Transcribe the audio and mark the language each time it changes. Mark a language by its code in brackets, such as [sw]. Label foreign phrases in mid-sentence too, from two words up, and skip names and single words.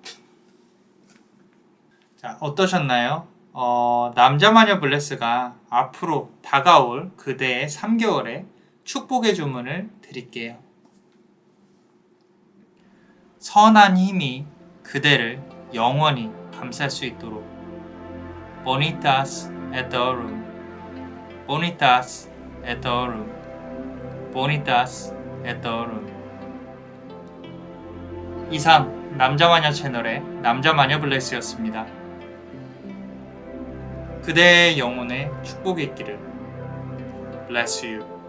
[ko] 자, 어떠셨나요? 남자마녀 블레스가 앞으로 다가올 그대의 3개월의 축복의 주문을 드릴게요. 선한 힘이 그대를 영원히 감쌀 수 있도록. [la] Bonitas et orum. Bonitas et orum. Bonitas et orum. [ko] 이상 남자마녀 채널의 남자마녀 블레스였습니다. 그대의 영혼에 축복이 있기를. [en] Bless you.